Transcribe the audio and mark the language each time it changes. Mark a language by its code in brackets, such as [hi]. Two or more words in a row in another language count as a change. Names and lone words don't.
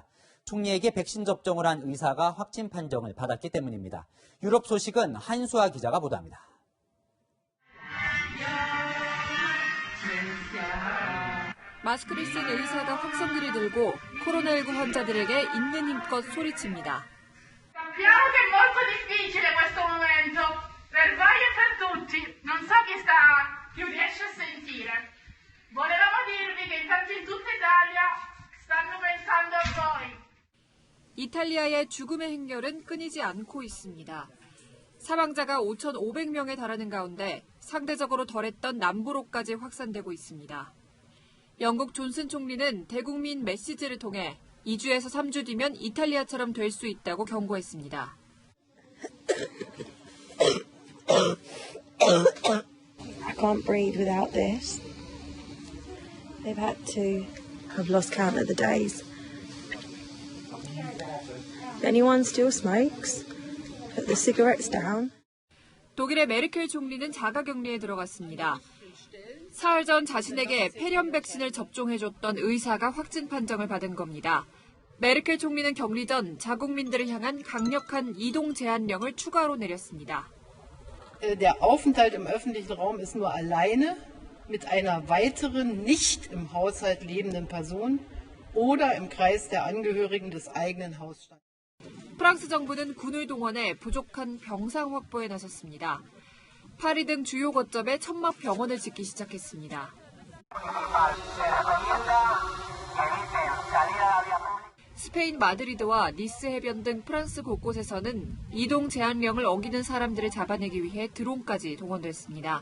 [ko] 총리에게 백신 접종을 한 의사가 확진 판정을 받았기 때문입니다. 유럽 소식은 한수아 기자가 보도합니다. 마스크를 쓴 의사가 확성기를 들고 코로나19 환자들에게 있는 힘껏 소리칩니다. [it] Sappiamo che è molto difficile questo momento, per voi e per tutti. Non so chi riesce a sentire. Volevamo dirvi che intanto in tutta Italia stanno pensando a voi. [ko] 이탈리아의 죽음의 행렬은 끊이지 않고 있습니다. 사망자가 5,500명에 달하는 가운데 상대적으로 덜했던 남부로까지 확산되고 있습니다. 영국 존슨 총리는 대국민 메시지를 통해 2주에서 3주 뒤면 이탈리아처럼 될 수 있다고 경고했습니다. [en] I can't breathe without this. They've had to have lost count of the days. If anyone still smokes, put the cigarettes down. [ko] 독일의 메르켈 총리는 자가격리에 들어갔습니다. 사흘 전 자신에게 폐렴 백신을 접종해줬던 의사가 확진 판정을 받은 겁니다. 메르켈 총리는 격리 전 자국민들을 향한 강력한 이동 제한령을 추가로 내렸습니다. [de] Der Aufenthalt im öffentlichen Raum ist nur alleine mit einer weiteren nicht im Haushalt lebenden Person oder im Kreis der Angehörigen des eigenen Hausstands. [ko] 프랑스 정부는 군을 동원해 부족한 병상 확보에 나섰습니다. 파리 등 주요 거점에 천막 병원을 짓기 시작했습니다. 스페인 마드리드와 니스 해변 등 프랑스 곳곳에서는 이동 제한령을 어기는 사람들을 잡아내기 위해 드론까지 동원됐습니다.